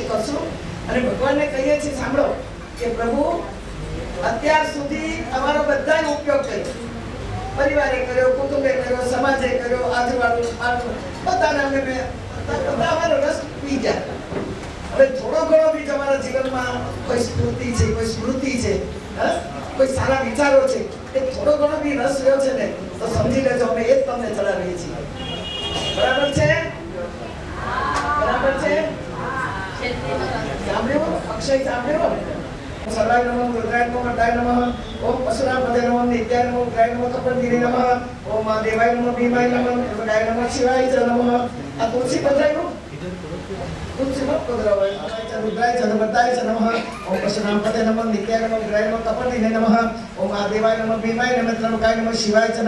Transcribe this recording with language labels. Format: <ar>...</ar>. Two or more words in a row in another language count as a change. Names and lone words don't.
<gu>કરશું અને ભગવાનને કહીએ છીએ સાંભળો કે પ્રભુ અત્યાર સુધી અમારો બધાનો ઉપયોગ કર્યો परिवारे કર્યો કુટુંબે કર્યો સમાજે કર્યો આજુબાજુ બધાને અમે બધા અમારો રસ પી ગયા હવે થોડો ઘણો બી તમારા જીવનમાં કોઈ સ્મૃતિ છે કોઈ સારા વિચારો છે એ થોડો ઘણો બી રસ રહ્યો છે ને તો સમજી લેજો અમે એ જ તમને ચડાવીએ છીએ બરાબર છે સાંભળ્યું અક્ષય સાંભળ્યું</gu> <sa>सर्वाय नमः रुद्राय नमः वर्धाय नमः ओम पशुनापते नमः नित्याय नमः उग्राय नमः कपंदिने नमः ओम महादेवाय नमः भीमाय नमः त्र्यंबकाय नमः शिवाय च नमः आ तुलसी बजायो रुद्राय च नमताय च नमः ओम पशुनामपते नमः नित्याय नमः विग्रहाय नमः कपटिने नमः ओम महादेवाय नमः भीमाय नमः त्र्यंबकाय नमः शिवाय च</sa>